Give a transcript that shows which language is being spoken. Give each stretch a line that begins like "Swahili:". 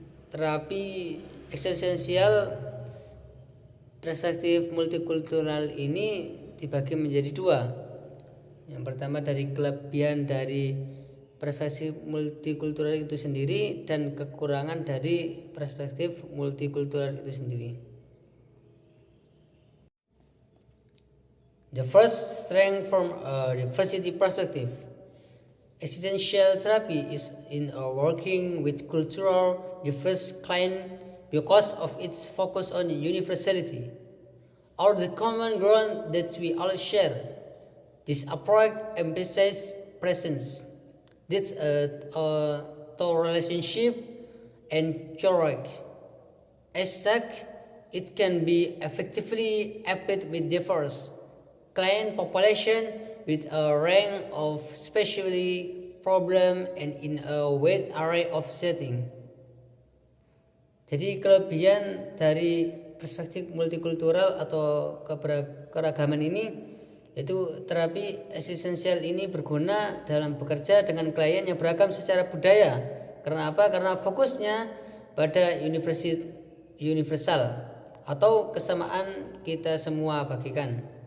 Indonesian: Terapi eksistensial perspektif multikultural ini dibagi menjadi dua. Yang pertama dari kelebihan dari perspektif multikultural itu sendiri dan kekurangan dari perspektif multikultural itu sendiri.
English: The first, strength from a diversity perspective. Existential therapy is in a working with cultural diverse client because of its focus on universality or the common ground that we all share. This approach emphasizes presence. This to relationship and choice. As such, it can be effectively applied with diverse client population with a range of specialty problem and in a wide array of setting.
Indonesian: Jadi kelebihan dari perspektif multikultural atau keragaman ini yaitu terapi eksistensial ini berguna dalam bekerja dengan klien yang beragam secara budaya. Karena apa? Karena fokusnya pada universal atau kesamaan kita semua bagikan.